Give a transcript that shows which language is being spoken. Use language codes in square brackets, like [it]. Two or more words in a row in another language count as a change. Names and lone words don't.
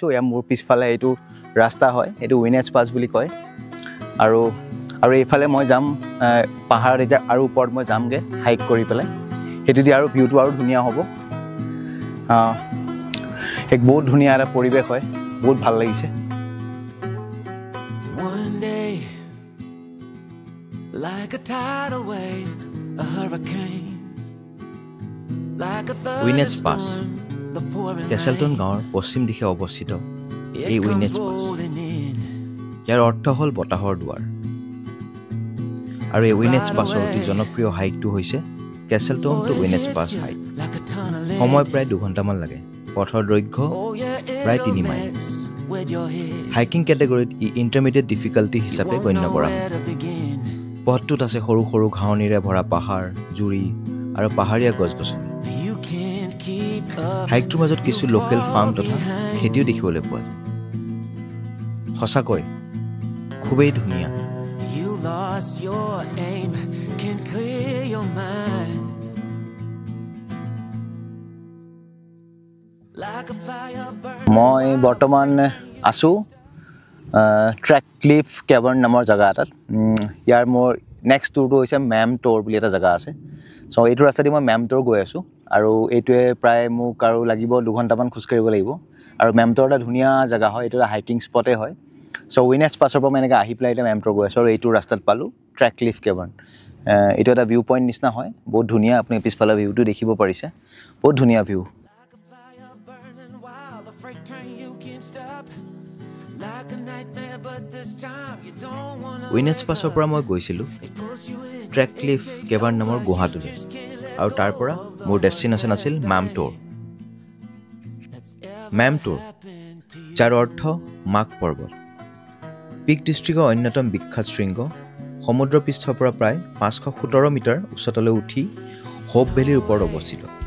[as] এয়া মোৰ পিছফালে এইটো ৰাস্তা হয়, এইটো উইনেটছ পাছ বুলি কয়। আৰু এইফালে মই যাম পাহাৰত, এতিয়া আৰু ওপৰত মই যামগৈ হাইক কৰি পেলাই। সেইটো দি আৰু ভিউটো আৰু ধুনীয়া হ'ব এক বহুত ধুনীয়া এটা পৰিৱেশ হয় বহুত ভাল লাগিছে [en] Like a tidal wave, a hurricane. Like a [as] উইনেটছ পাছ [en] thunderstorm, the pouring [as] কেচেলটন [en] rain. [as] গাঁৱৰ পশ্চিম দিশে অৱস্থিত এই [en] It [as] উইনেটছ [en] comes [as] পাছ [en] rolling in. [as] ইয়াৰ অৰ্থ হ'ল বতাহৰ দুৱাৰ আৰু এই উইনেটছ পাছৰ অতি জনপ্ৰিয় হাইকটো হৈছে কেচেলটন টু উইনেটছ পাছ হাইক [en] Like a tunnel in. [as] সময় প্ৰায় 2 ঘণ্টামান লাগে পথৰ দৈৰ্ঘ্য [en] Oh yeah, [as] প্ৰায় [en] it'll [as] 3 মাইল [en] mess with your head. hiking category [as] ই [en] intermediate difficulty You [as] হিচাপে [en] won't [as] গণ্য [en] know [as] কৰা হয় [en] where to begin. [as] পথটোত আছে সৰু সৰু ঘাঁহনিৰে ভৰা পাহাৰ জুৰি আৰু পাহাৰীয়া গছ-গছনি [en] You can't keep up. [as] হাইকটোৰ মাজত কিছু [en] You [as] লোকেল [en] fall [as] ফাৰ্ম তথা [en] behind. [as] খেতিও দেখিবলৈ পোৱা যায় সঁচাকৈ খুবেই ধুনীয়া [en] You lost your aim, can't clear your mind. Like a fire burn. [as] মই বৰ্তমান আছোঁ ট্ৰেক ক্লিফ কেভাৰ্ণ নামৰ জেগা এটাত ইয়াৰ মোৰ [en] next tour [as] হৈছে মেম ট'ৰ বুলি এটা জেগা আছে চ' এইটো ৰাস্তাদি মই মেম ট'ৰ গৈ আছোঁ আৰু এইটোৱে প্ৰায় মোক আৰু লাগিব 2 ঘণ্টামান খোজকাঢ়িব লাগিব আৰু মেম ট'ৰ এটা ধুনীয়া জেগা হয় এইটো এটা [en] hiking spot [as] হয় চ' উইনেটছ পাছৰ পৰা মই এনেকৈ আহি পেলাই এতিয়া মেম ট'ৰ গৈ আছোঁ আৰু এইটো ৰাস্তাত পালোঁ ট্ৰেক ক্লিফ কেভাৰ্ণ এইটো এটা [en] view point [as] নিচিনা হয় বহুত ধুনীয়া আপুনি পিছফালে ভিউটো দেখিব পাৰিছে বহুত ধুনীয়া ভিউ [en] Like a fire burning while the freight train you can't stop. Like a nightmare, but this time you don't wanna. [as] উইনেটছ পাছৰ পৰা মই গৈছিলোঁ [en] It pulls you in. [as] ট্ৰেক ক্লিফ কেভাৰ্ণ নামৰ গুহাটোলৈ আৰু তাৰ পৰা মোৰ ডেষ্টিনেশ্যন আছিল মেম ট'ৰ মেম ট'ৰ যাৰ অৰ্থ মাক পৰ্বত পিক ডিষ্ট্ৰিক্টৰ অন্যতম বিখ্যাত শৃংগ সমুদ্ৰ পৃষ্ঠৰ পৰা প্ৰায় 517 মিটাৰ উচ্চতালৈ উঠি হোপ ভেলীৰ ওপৰত অৱস্থিত